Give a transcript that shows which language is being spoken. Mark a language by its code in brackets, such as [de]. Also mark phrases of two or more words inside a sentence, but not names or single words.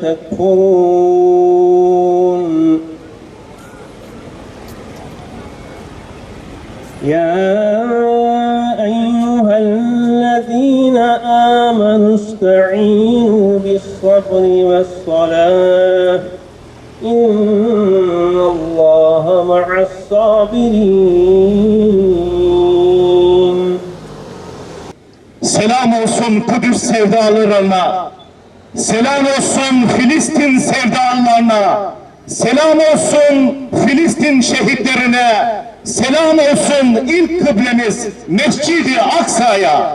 [ar] تكفرون يا أيها الذين آمنوا استعينوا بالصبر والصلاة إن الله مع الصابرين. [tr] Selam olsun Kudüs sevdalılarına, selam olsun Filistin sevdalılarına, selam olsun Filistin şehitlerine, selam olsun ilk kıblemiz Mescid-i Aksa'ya.